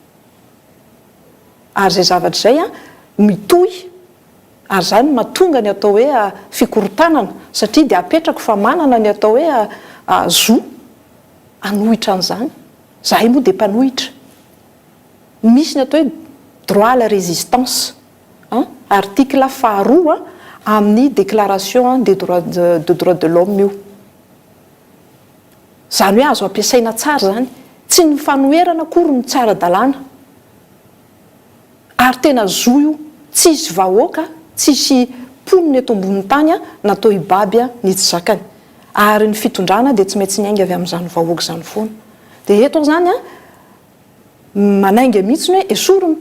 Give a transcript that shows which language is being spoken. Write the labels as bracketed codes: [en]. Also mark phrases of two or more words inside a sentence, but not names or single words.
[mg] ary zay zavatra zay a mitohy ary zany mahatonga ny atao hoe fikorotanana satria dia apetrako fa manana ny atao hoe zo anohitra an'izany zahay moa dia mpanohitra misy ny atao hoe [fr] droit à la résistance [mg] article faharoa amin'ny déclaration des droits de l'homme io zany hoe azo ampiasaina tsara zany tsy ny fanoherana akory ny tsara dalàna ary tena zo io tsisy vahoaka tsisy poniny eto ambon'ny tany natao hibaby ny tsy zakany ary ny fitondrana dia tsy maintsy nyainga avy amin'izany vahoaka zany foana dia eto zany manainga mihitsiny hoe esory ny